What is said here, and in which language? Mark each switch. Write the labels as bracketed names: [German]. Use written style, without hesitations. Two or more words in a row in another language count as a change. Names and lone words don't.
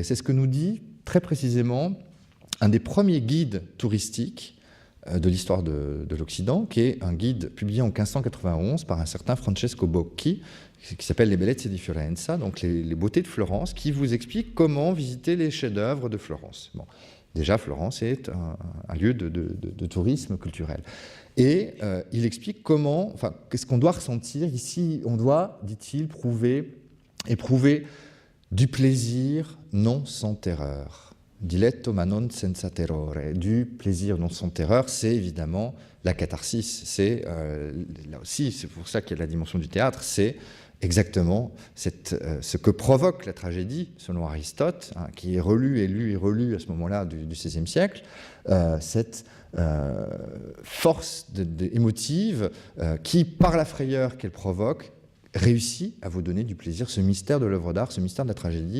[French] C'est ce que nous dit très précisément un des premiers guides touristiques de l'histoire de l'Occident, qui est un guide publié en 1591 par un certain Francesco Bocchi, qui s'appelle Les Bellezze di Fiorenza, donc les beautés de Florence, qui vous explique comment visiter les chefs-d'œuvre de Florence. Bon. Déjà, Florence est un lieu de tourisme culturel. Et il explique qu'est-ce qu'on doit ressentir. Ici, on doit, dit-il, éprouver du plaisir non sans terreur. [Italian] Diletto ma non senza terrore. [French] Du plaisir non sans terreur, c'est évidemment la catharsis. C'est, là aussi, c'est pour ça qu'il y a la dimension du théâtre, c'est exactement ce que provoque la tragédie, selon Aristote, qui est relu et lu et relu à ce moment-là du XVIe siècle, cette force émotive qui, par la frayeur qu'elle provoque, réussit à vous donner du plaisir, ce mystère de l'œuvre d'art, ce mystère de la tragédie.